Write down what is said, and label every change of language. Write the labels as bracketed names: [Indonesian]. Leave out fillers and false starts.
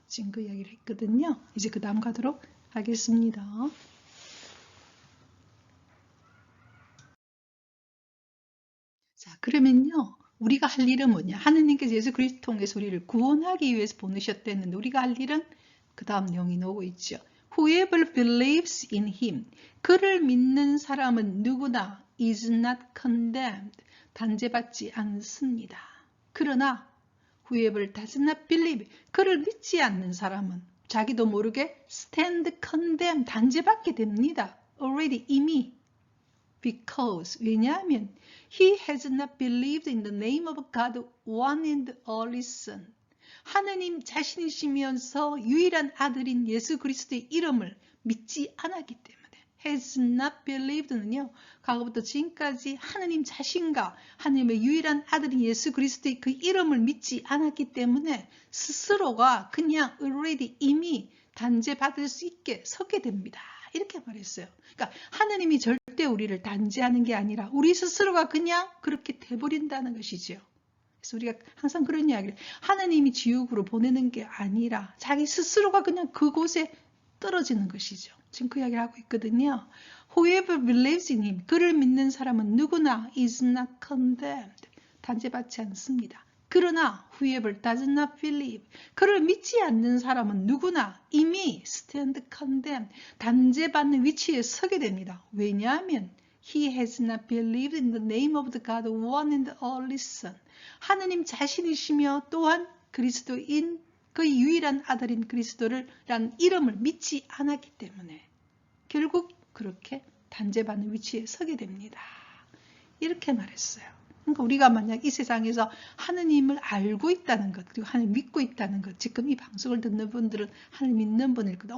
[Korean] 지금 그 이야기를 했거든요. 이제 그 다음 가도록 하겠습니다. 자, 그러면요, 우리가 할 일은 뭐냐? 하느님께서 예수 그리스도 통해서 우리를 구원하기 위해서 보내셨다는데 우리가 할 일은 그 다음 내용이 나오고 있죠. [English] Whoever believes in him. [Korean] 그를 믿는 사람은 누구나 [English] is not condemned. [Korean] 단죄받지 않습니다. 그러나 [English] whoever does not believe. [Korean] 그를 믿지 않는 사람은 자기도 모르게 [English] stand condemned. [Korean] 단죄받게 됩니다. already, 이미. [English] Because, [Korean] 왜냐하면 [English] he has not believed in the name of God one and only Son. [Korean] 하느님 자신이시면서 유일한 아들인 예수 그리스도의 이름을 믿지 않았기 때문에 [English] has not believed [Korean] 는요, 과거부터 지금까지 하느님 자신과 하느님의 유일한 아들인 예수 그리스도의 그 이름을 믿지 않았기 때문에 스스로가 그냥 already, 이미 단죄받을 수 있게 서게 됩니다. 이렇게 말했어요. 그러니까 하느님이 절대 우리를 단죄하는 게 아니라 우리 스스로가 그냥 그렇게 돼버린다는 것이죠. 그래서 우리가 항상 그런 이야기를, 하느님이 지옥으로 보내는 게 아니라 자기 스스로가 그냥 그곳에 떨어지는 것이죠. 지금 그 이야기를 하고 있거든요. [English] Whoever believes in him. [Korean] 그를 믿는 사람은 누구나 [English] is not condemned. [Korean] 단죄받지 않습니다. 그러나 [English] whoever does not believe. [Korean] 그를 믿지 않는 사람은 누구나 이미 [English] stand condemned. [Korean] 단죄받는 위치에 서게 됩니다. 왜냐하면 [English] he has not believed in the name of the God one and only Son. [Korean] 하느님 자신이시며 또한 그리스도인 그 유일한 아들인 그리스도를 란 이름을 믿지 않았기 때문에 결국 그렇게 단죄받는 위치에 서게 됩니다. 이렇게 말했어요. 그러니까 우리가 만약 이 세상에서 하느님을 알고 있다는 것, 그리고 하느님 믿고 있다는 것, 지금 이 방송을 듣는 분들은 하느님 믿는 분일 거다.